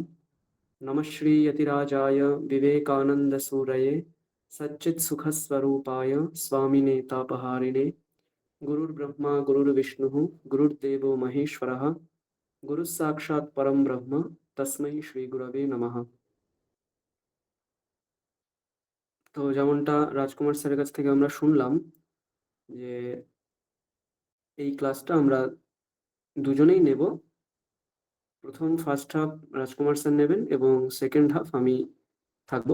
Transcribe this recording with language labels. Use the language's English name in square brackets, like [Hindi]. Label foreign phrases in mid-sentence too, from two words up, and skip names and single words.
[Sanskrit] नमः श्री यतिराजाय विवेकानन्दसूरये सच्चित्सुखस्वरूपाय स्वामिने तापहारिणे गुरुर्ब्रह्मा गुरुर्विष्णुः गुरुर्देवो महेश्वरः गुरुः साक्षात् परं ब्रह्म तस्मै श्री गुरवे नमः। [Bangla] তো যেমনটা রাজকুমার স্যারের কাছ থেকে আমরা শুনলাম যে এই ক্লাসটা আমরা দুজনেই নেব। প্রথম [English] first half [Bangla] রাজকুমার স্যার নেবেন এবং [English] second half [Bangla] আমি থাকবো।